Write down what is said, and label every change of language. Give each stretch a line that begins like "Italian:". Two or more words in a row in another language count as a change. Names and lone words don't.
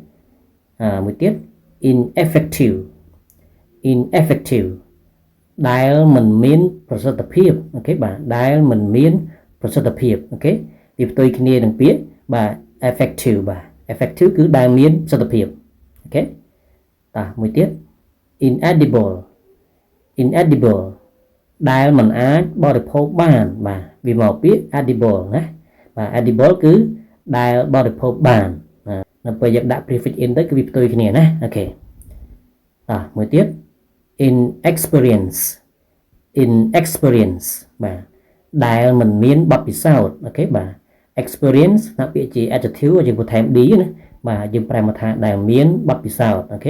Khmer: មួយទៀត
English: ineffective ineffective
Khmer: ដែលមិនមានប្រសិទ្ធភាពអូខេបាទដែលមិនមានប្រសិទ្ធភាពអូខេវាផ្ទុយគ្នានឹងពាក្យបាទ effective បាទ effective គឺដែលមានប្រសិទ្ធភាពអូខេមួយទៀត
English: inedible inedible
Khmer: ដែលមិនអាចបរិ ភោគបានបាទវាមកពាក្យ edible ណាបាទ edible គឺដែលបរិភោគបាននៅពេលយើងដាក់
English: prefix in
Khmer: ទៅគឺវាផ្ទុយគ្នាណាអូខេមួយទៀត
English: inexperience inexperience
Khmer: បាទដែលមិន មានបទពិសោធន៍អូខេបាទ experience ថាពាក្យជា adjective យើងបន្ថែម d ណាបាទយើងប្រែមកថាដែលមានបទពិសោធន៍អូខេ